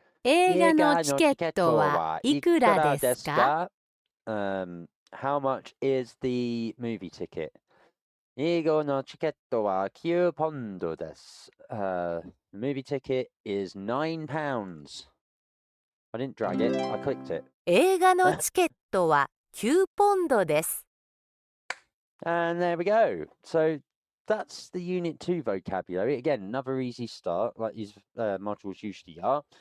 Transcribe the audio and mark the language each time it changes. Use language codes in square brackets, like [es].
[ja] 映画のチケットはいくらですか？ [en] How much is the movie ticket? [ja] 映画のチケットは9ポンドです。 [en] The movie ticket is £9. I didn't drag it, I clicked it. [ja] 映画のチケットは9ポンドです。 [en] And there we go. So that's the Unit 2 vocabulary. Again, another easy start, like these modules usually are.